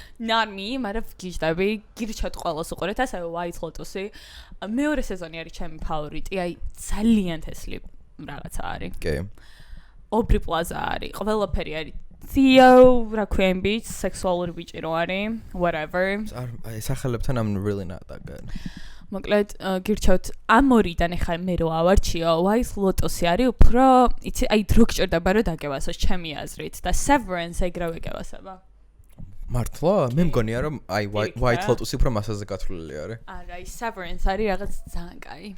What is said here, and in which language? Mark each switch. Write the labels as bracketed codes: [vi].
[en] Not me, [ka] მაგრამ გიჟდები, გირჩათ ყველას უყურეთ, ასე White Lotus-ი. მეორე სეზონი არის ჩემი ფავორიტი, აი ძალიან თესლი რაღაცა არის. კი. Aubrey Plaza არის, ყველაფერი არის. Theo, რა ქვია იმ ბიჭს, სექსუალური ბიჭი რო არის, whatever. აი სახელებთან [en] I'm really not that good. [ka] მოკლედ გირჩევთ ამ ორიდან ახლა მე რო ავარჩიო, White Lotus-ი არის უფრო, იცი, აი დრო გჭირდება რომ დაგევასოს ჩემი აზრით და Severance ეგრევე გევასება. მართლა? მე მგონია რომ აი White Lotus-ი უფრო მასაზე გათვლილი არის. არა, აი Severance არის რაღაც ძალიან კაი.